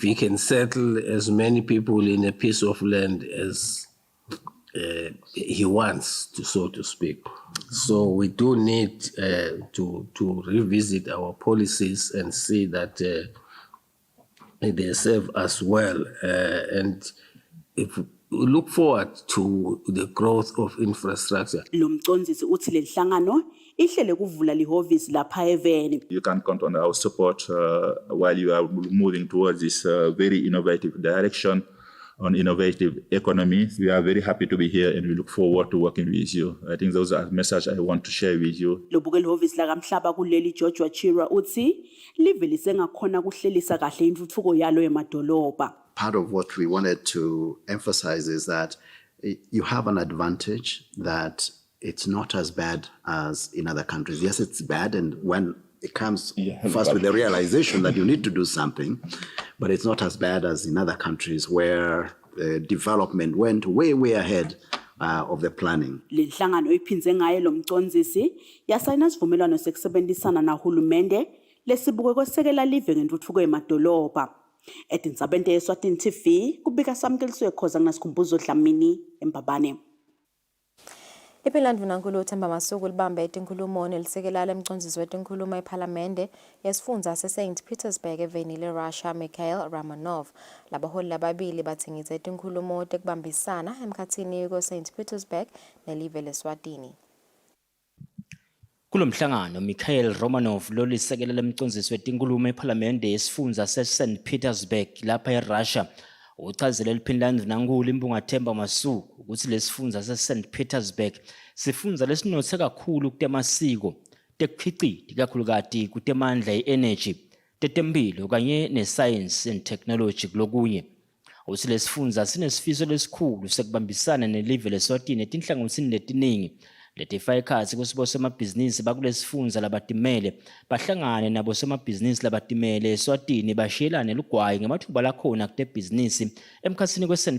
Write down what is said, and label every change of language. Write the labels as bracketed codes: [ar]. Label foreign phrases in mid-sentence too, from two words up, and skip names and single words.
[en] He can settle as many people in a piece of land as he wants to, so to speak. So we do need to revisit our policies and see that they serve us well. And if we look forward to the growth of infrastructure. [ss] Lo mcondzisi uthi le nhlangano ihlele kuvula lihhovisi lapha eveni. [en] You can count on our support while you are moving towards this very innovative direction on innovative economy. We are very happy to be here and we look forward to working with you. I think those are the message I want to share with you. [ss] Lobuke lihhovisi lakamhlaba kuleli George Wachira uthi live lisengakhona kuhlelisa kahle intfutfuko yalo yemadolobha. [en] Part of what we wanted to emphasize is that you have an advantage that it's not as bad as in other countries. Yes, it's bad, and when it comes first with the realization that you need to do something, but it's not as bad as in other countries where development went way, way ahead of the planning. [ss] Le nhlangano iphindze ngaye lo mcondzisi yasayina sivumelwano sekusebenzisana nahulumende lesibuke kwesekela live ngentfutfuko yemadolobha. Etindzabeni teSwatini TV kubika samkeliswe khoza kunasikhumbuzo Dlamini eMbabane. Ipilandvunankulu uThemba Masuku libambe etinkulumo nelisekela lemcondzisi wetinkhulumo ePhalamende yesifundza se-St. Petersburg eveni le-Russia Mikhail Romanov. Labaholi lababili batsingitse etinkulumo tekubambisana emkhatsini ko-St. Petersburg nelive le-Eswatini. Kulomhlangano Mikhail Romanov lolisekela lemcondzisi wetinkhulumo ePhalamende yesifundza se-St. Petersburg lapha eRussia uchazele liphindlandvunankulu imbunga Themba Masuku ukuthi lesifundza se-St. Petersburg sifundza lesinotse kakhulu kutemasiko tekukhicita kakhulukati kutemandla e-energy tetemphilo kanye ne- [en] science and technology [ss] kulokunye. Uthi lesifundza sinesifiso lesikhulu sekubambisana nelive le-Eswatini etinhlangothini letiningi letifaka ekhatsi kusibosomabhizinisi bakulesifundza labatimele bahlangane nabosomabhizinisi labatimele eSwatini bashiyelane lugwayi ngemathuba lakhona kutebhizinisi emkhatsini kwe-St.